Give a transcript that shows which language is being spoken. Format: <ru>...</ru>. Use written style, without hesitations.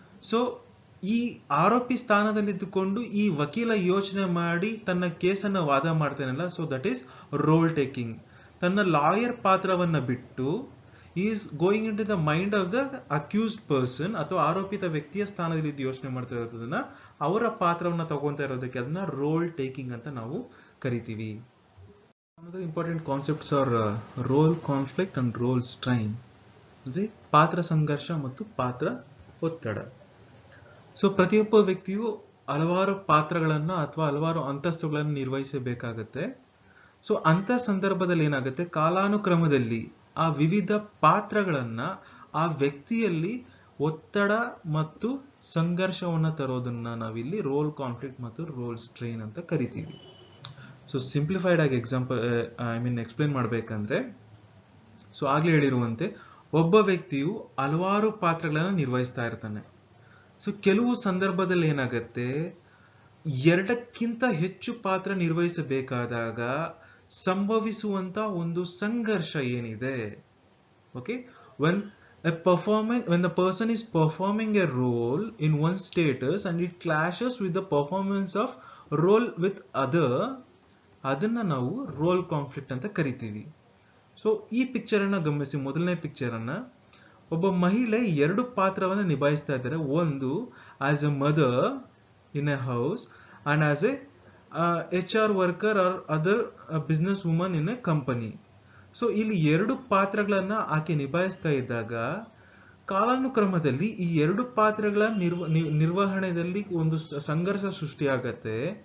<kn>So ಈ ಆರೋಪಿ ಸ್ಥಾನದಲ್ಲಿ ಇದ್ದುಕೊಂಡು ಈ ವಕೀಲ ಯೋಚನೆ ಮಾಡಿ ತನ್ನ ಕೇಸನ್ನ ವಾದ ಮಾಡ್ತಾನಲ್ಲ, so</kn> <en>That is role taking.</en> <kn>ತನ್ನ ಲಾಯರ್ ಪಾತ್ರವನ್ನ ಬಿಟ್ಟು</kn> <en>is going into the mind of the accused person</en> <kn>ಅಥವಾ ಆರೋಪಿತ ವ್ಯಕ್ತಿಯ ಸ್ಥಾನದಲ್ಲಿ ಇದ್ದು ಯೋಚನೆ ಮಾಡ್ತಾ ಇರೋದನ್ನ, ಅವರ ಪಾತ್ರವನ್ನ ತಗೊಂತಾ ಇರೋದಕ್ಕೆ ಅದನ್ನ ರೋಲ್ ಟೇಕಿಂಗ್ ಅಂತ ನಾವು ಕರಿತೀವಿ.</kn> <en>Another important concepts are role conflict and role strain.</en> <kn>ಅಂದ್ರೆ ಪಾತ್ರ ಸಂಘರ್ಷ ಮತ್ತು ಪಾತ್ರ ಒತ್ತಡ. ಸೊ ಪ್ರತಿಯೊಬ್ಬ ವ್ಯಕ್ತಿಯು ಹಲವಾರು ಪಾತ್ರಗಳನ್ನ ಅಥವಾ ಹಲವಾರು ಅಂತಸ್ತುಗಳನ್ನು ನಿರ್ವಹಿಸಬೇಕಾಗತ್ತೆ. ಸೊ ಅಂತ ಸಂದರ್ಭದಲ್ಲಿ ಏನಾಗುತ್ತೆ, ಕಾಲಾನುಕ್ರಮದಲ್ಲಿ ಆ ವಿವಿಧ ಪಾತ್ರಗಳನ್ನ ಆ ವ್ಯಕ್ತಿಯಲ್ಲಿ ಒತ್ತಡ ಮತ್ತು ಸಂಘರ್ಷವನ್ನ ತರೋದನ್ನ ನಾವಿಲ್ಲಿ ರೋಲ್ ಕಾನ್ಫ್ಲಿಕ್ಟ್ ಮತ್ತು ರೋಲ್ ಸ್ಟ್ರೈನ್ ಅಂತ ಕರಿತೀವಿ. ಸೊ ಸಿಂಪ್ಲಿಫೈಡ್ ಆಗಿ ಎಕ್ಸ್ಪ್ಲೇನ್ ಮಾಡ್ಬೇಕಂದ್ರೆ, ಸೊ ಆಗ್ಲೇ ಹೇಳಿರುವಂತೆ ಒಬ್ಬ ವ್ಯಕ್ತಿಯು ಹಲವಾರು ಪಾತ್ರಗಳನ್ನ ನಿರ್ವಹಿಸ್ತಾ ಇರ್ತಾನೆ. ಸೊ ಕೆಲವು ಸಂದರ್ಭದಲ್ಲಿ ಏನಾಗತ್ತೆ, ಎರಡಕ್ಕಿಂತ ಹೆಚ್ಚು ಪಾತ್ರ ನಿರ್ವಹಿಸಬೇಕಾದಾಗ ಸಂಭವಿಸುವಂತ ಒಂದು ಸಂಘರ್ಷ ಏನಿದೆ, okay,</kn> <en>when the person is performing a role in one status and it clashes with the performance of role with other,</en> <kn>ಅದನ್ನ ನಾವು ರೋಲ್ ಕಾನ್ಫ್ಲಿಕ್ಟ್ ಅಂತ ಕರಿತೀವಿ. ಸೊ ಈ ಪಿಕ್ಚರ್ ಅನ್ನ ಗಮನಿಸಿ. ಮೊದಲನೇ ಪಿಕ್ಚರ್ ಅನ್ನ, ಒಬ್ಬ ಮಹಿಳೆ ಎರಡು ಪಾತ್ರವನ್ನ ನಿಭಾಯಿಸ್ತಾ ಇದ್ದಾರೆ.</kn> <en>ಒಂದು as a mother in a house and as a HR worker or other business woman in a company.</en> <kn>So ಇಲ್ಲಿ ಎರಡು ಪಾತ್ರಗಳನ್ನ ಆಕೆ ನಿಭಾಯಿಸ್ತಾ ಇದ್ದಾಗ ಕಾಲಾನುಕ್ರಮದಲ್ಲಿ ಈ ಎರಡು ಪಾತ್ರಗಳ ನಿರ್ವಹಣೆಯಲ್ಲಿ ಒಂದು ಸಂಘರ್ಷ ಸೃಷ್ಟಿಯಾಗತ್ತೆ.</kn>